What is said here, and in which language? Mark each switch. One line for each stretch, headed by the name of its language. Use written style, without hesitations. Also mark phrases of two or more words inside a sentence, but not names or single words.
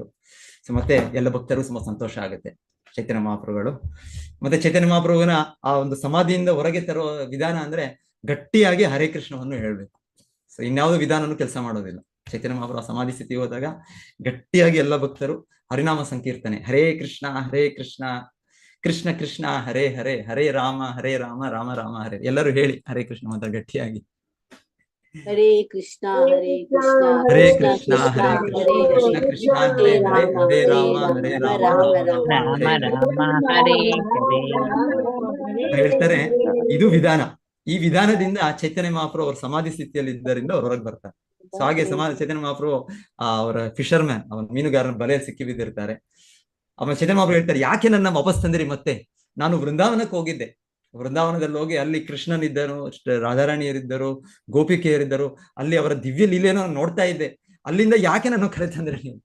Kannada: ಸೊ ಮತ್ತೆ ಎಲ್ಲ ಭಕ್ತರು ತುಂಬಾ ಸಂತೋಷ ಆಗುತ್ತೆ. ಚೈತನ್ಯ ಮಹಾಪ್ರಭುಗಳು ಮತ್ತೆ ಚೈತನ್ಯ ಮಹಾಪ್ರಭುವಿನ ಆ ಒಂದು ಸಮಾಧಿಯಿಂದ ಹೊರಗೆ ತರುವ ವಿಧಾನ ಅಂದ್ರೆ ಗಟ್ಟಿಯಾಗಿ ಹರೇ ಕೃಷ್ಣವನ್ನು ಹೇಳ್ಬೇಕು. ಸೊ ಇನ್ಯಾವುದೋ ವಿಧಾನನೂ ಕೆಲಸ ಮಾಡೋದಿಲ್ಲ. ಚೈತನ್ಯ ಮಹಾಪ್ರಭು ಸಮಾಧಿ ಸ್ಥಿತಿ ಹೋದಾಗ ಗಟ್ಟಿಯಾಗಿ ಎಲ್ಲ ಭಕ್ತರು ಹರಿನಾಮ ಸಂಕೀರ್ತನೆ,
Sanskrit: ಹರೇ ಕೃಷ್ಣ ಕೃಷ್ಣ ಕೃಷ್ಣ ಹರೇ ಹರೇ, ಹರೇ ರಾಮ ರಾಮ ರಾಮ ಹರೇ,
Kannada: ಎಲ್ಲರೂ ಹೇಳಿ ಹರೇ ಕೃಷ್ಣ ಅಂತ ಗಟ್ಟಿಯಾಗಿ.
Sanskrit: ಹರೇ ಕೃಷ್ಣ ಹರೇ ಕೃಷ್ಣ ಹರೇ ಕೃಷ್ಣ ಹರೇ ಕೃಷ್ಣ ಕೃಷ್ಣ ಕೃಷ್ಣ ಹರೇ ಹರೇ, ಹರೇ ರಾಮ ಹರೇ ಹೇಳ್ತಾರೆ.
Kannada: ಇದು ವಿಧಾನ. ಈ ವಿಧಾನದಿಂದ ಚೈತನ್ಯ ಮಹಾಪ್ರಭು ಅವ್ರ ಸಮಾಧಿ ಸ್ಥಿತಿಯಲ್ಲಿ ಇದ್ದರಿಂದ ಅವ್ರ ಹೊರಗೆ ಬರ್ತಾರೆ. ಸೊ ಹಾಗೆ ಚೈತನ್ಯ ಮಹಾಪ್ರಭು ಅವರ ಫಿಶರ್ಮ್ಯಾನ್, ಅವನ ಮೀನುಗಾರನ ಬಲೆಯಲ್ಲಿ ಸಿಕ್ಕಿ ಬಿದ್ದಿರ್ತಾರೆ. ಆಮೇಲೆ ಚೈತನ್ಯ ಮಹಾಪ್ರಭು ಹೇಳ್ತಾರೆ, ಯಾಕೆ ನನ್ನ ವಾಪಸ್ ತಂದಿರಿ? ಮತ್ತೆ ನಾನು ವೃಂದಾವನಕ್ಕೆ ಹೋಗಿದ್ದೆ, ವೃಂದಾವನದಲ್ಲಿ ಹೋಗಿ ಅಲ್ಲಿ ಕೃಷ್ಣನಿದ್ದರು, ರಾಧಾರಾಣಿಯರಿದ್ದರು, ಗೋಪಿಕೆಯರಿದ್ದರು, ಅಲ್ಲಿ ಅವರ ದಿವ್ಯ ಲೀಲೆಯನ್ನು ನೋಡ್ತಾ ಇದ್ದೆ, ಅಲ್ಲಿಂದ ಯಾಕೆ ನಾನು ಕರೆ ತಂದ್ರೆ ನೀವು?